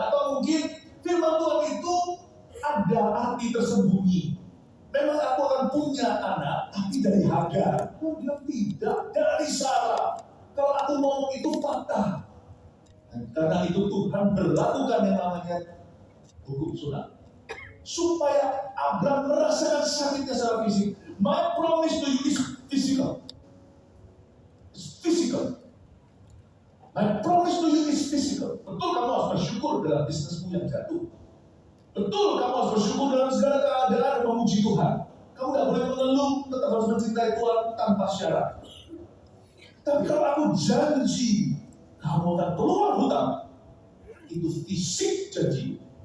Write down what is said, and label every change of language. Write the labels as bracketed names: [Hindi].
[Indonesian] Atau mungkin firman Tuhan itu ada arti tersembunyi. Memang aku akan punya anak, tapi dari Hagar. Oh, dia tidak, dari Sarah. Kalau aku ngomong itu fakta. Dan karena itu Tuhan berlakukan yang namanya hukum sunat. Supaya Abraham merasakan sakitnya secara fisik. [English] My promise to you is physical. It's physical. My promise to you is physical. [Indonesian] Betul kamu harus bersyukur dalam bisnismu yang jatuh. Betul kamu harus bersyukur dalam segala keadaan dan memuji Tuhan. Kamu tidak boleh mengeluh, tetap harus mencintai Tuhan tanpa syarat. Tapi kalau aku janji kamu akan keluar hutang, itu fisik janji.